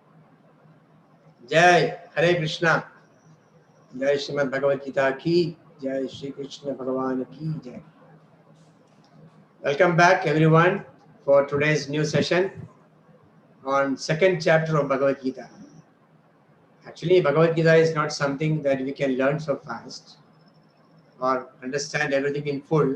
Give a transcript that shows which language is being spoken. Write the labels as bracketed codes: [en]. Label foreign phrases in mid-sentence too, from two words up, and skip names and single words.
[hi] जय हरे कृष्ण. जय श्रीमद् भगवद्गीता की जय श्री कृष्ण भगवान की जय. [en] Welcome back everyone for today's new session on second chapter of Bhagavad-gītā. Actually, Bhagavad-gītā is not something that we can learn so fast or understand everything in full.